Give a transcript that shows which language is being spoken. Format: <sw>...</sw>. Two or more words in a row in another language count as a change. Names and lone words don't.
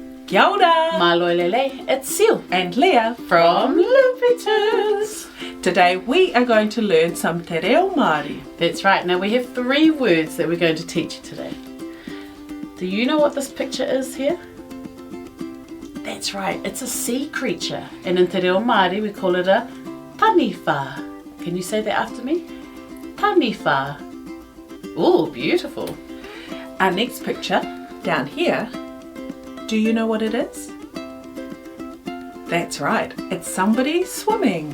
<mi>Kia ora!</mi> <to>Malolele,</to> <en>it's Sil And Leah from Loopy. Today we are going to learn some te reo Māori. That's right. Now we have 3 words that we're going to teach you today. Do you know what this picture is here? That's right, it's a sea creature. And in te reo Māori we call it a taniwha. Can you say that after me? Taniwha. Oh, beautiful. Our next picture down here, do you know what it is? That's right, it's somebody swimming.</en>